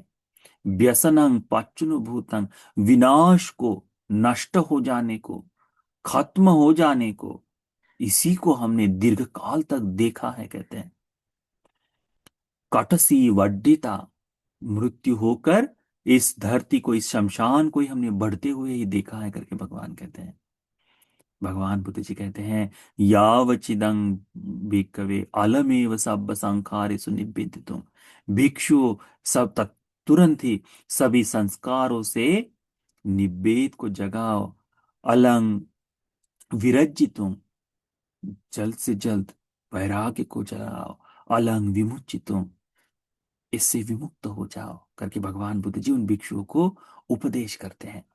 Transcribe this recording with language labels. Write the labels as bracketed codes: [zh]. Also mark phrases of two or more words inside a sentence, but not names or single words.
[pi] व्यसनं पच्चनुभूतं, [hi] विनाश को, नष्ट हो जाने को, खत्म हो जाने को, इसी को हमने दीर्घ काल तक देखा है, कहते हैं। [pi] कटसी वड्डिता, [hi] मृत्यु होकर इस धरती को, इस शमशान को ही हमने बढ़ते हुए ही देखा है, करके भगवान कहते हैं। भगवान बुद्ध जी कहते हैं, [pi] यावचिदं भिक्खवे अलमेव सब संखारे सुनिबेदितुम। [hi] भिक्षु, सब तुरंत ही सभी संस्कारों से निबेद को जगाओ, [pi] अलंग विरज्जितुम, [hi] जल्द से जल्द वैराग्य को जलाओ, [pi] अलंग विमुचितुम, [hi] इससे विमुक्त हो जाओ करके भगवान बुद्ध जी उन भिक्षुओं को उपदेश करते हैं।